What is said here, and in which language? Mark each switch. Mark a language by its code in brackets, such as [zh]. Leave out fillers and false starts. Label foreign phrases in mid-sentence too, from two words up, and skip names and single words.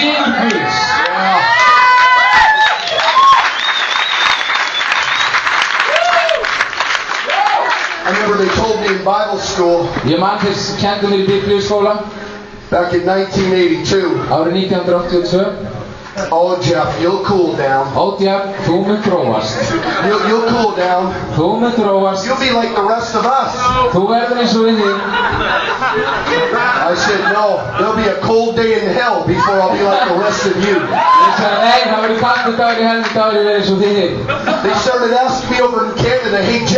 [en] I remember they told me in Bible school back in 1982. Oh, Jeff, you'll cool down. Jeff, [is] þú mun þróast. [en] You'll cool down. [is] Þú mun þróast. [en] You'll be like the rest of us. [is] Þú verður eins og við þig. [en] I said, no, there'll be a cold day in hell before I'll be like the rest of you. [is] Ég sagði, nei, það verður kaldur dagur í helvíti áður en ég verður eins og þið. [en] They started asking me over in Canada, hey, Jeff,